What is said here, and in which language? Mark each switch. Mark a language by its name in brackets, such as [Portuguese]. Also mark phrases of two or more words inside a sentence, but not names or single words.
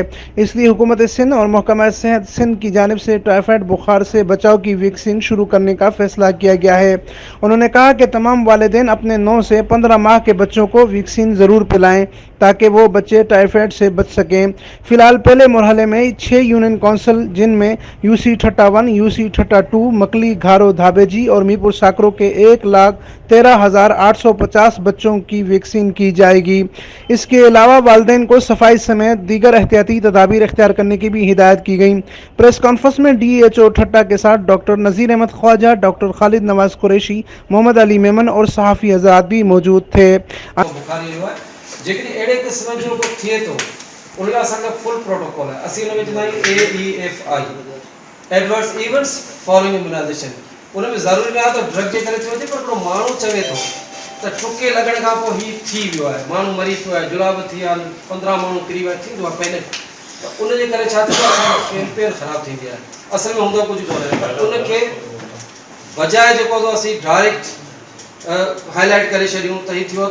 [Urdu] اس لیے حکومت سندھ اور محکمہ صحت سندھ کی جانب سے ٹائیفائیڈ بخار سے بچاؤ کی ویکسین شروع کرنے کا فیصلہ کیا گیا ہے. انہوں نے کہا کہ تمام والدین اپنے 9 سے 15 ماہ کے بچوں کو ویکسین ضرور پلائیں تاکہ وہ بچے ٹائیفائیڈ سے بچ سکیں. فی الحال پہلے مرحلے میں 6 [English] union council [Urdu] جن میں UC ٹھٹہ 1، UC ٹھٹہ 2, مکلی گھارو دھابیجی اور میرپور ساکرو کے 1,13,850 بچوں کی ویکسین کی جائے گی. اس کے علاوہ والدین کو صفائی سمیت دیگر احتیاطی تدابیر اختیار کرنے کی بھی ہدایت کی گئی. [English] press conference [Urdu] میں DHO ٹھٹہ کے ساتھ ڈاکٹر نذیر احمد خواجہ، ڈاکٹر خالد نواز قریشی، محمد علی میمن اور صحافی آزاد بھی موجود تھے. [Sindhi] जेकॾहिं अहिड़े क़िस्म जो को थिए थो उन लाइ असांजो [English] full protocol [Sindhi] आहे। असीं हुन में चवंदा आहियूं AEFI [English] adverse events following immunization. [Sindhi] उन में ज़रूरी न आहे त ड्रग जे करे थी वञे, पर हिकिड़ो माण्हू चवे थो त टुके लॻण खां पोइ हीउ थी वियो आहे, माण्हू मरी पियो आहे, जुलाब थी विया, 15 माण्हू किरी विया, थींदो आहे पहले, त उन जे करे छा थींदो आहे, असांजो कैंपेन ख़राबु थींदी आहे। असल में हूंदो कुझु कोन्हे, पर उनखे बजाए जेको आहे असीं [English] direct highlight [Sindhi] करे छॾियूं त हीउ थियो।